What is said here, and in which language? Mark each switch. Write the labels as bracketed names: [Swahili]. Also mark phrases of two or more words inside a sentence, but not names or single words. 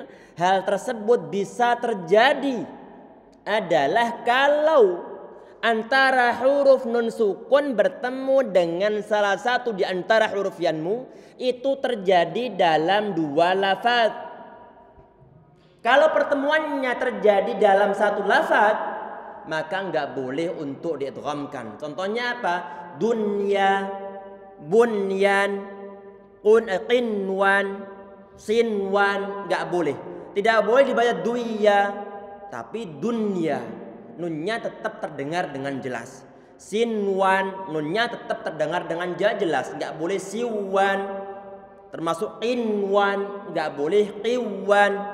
[Indonesian] Hal tersebut bisa terjadi adalah kalau antara huruf nun sukun bertemu dengan salah satu di antara huruf yanmu itu terjadi dalam dua lafaz. Kalau pertemuannya terjadi dalam satu lafaz, maka nggak boleh untuk diidghamkan. Contohnya apa? Dunya, bunyan, qinwan, sinwan, nggak boleh. Tidak boleh dibaca duya, tapi dunya. Nunnya tetap terdengar dengan jelas. Sinwan, nunnya tetap terdengar dengan jelas. Nggak boleh siwan. Termasuk qinwan, nggak boleh qiwan.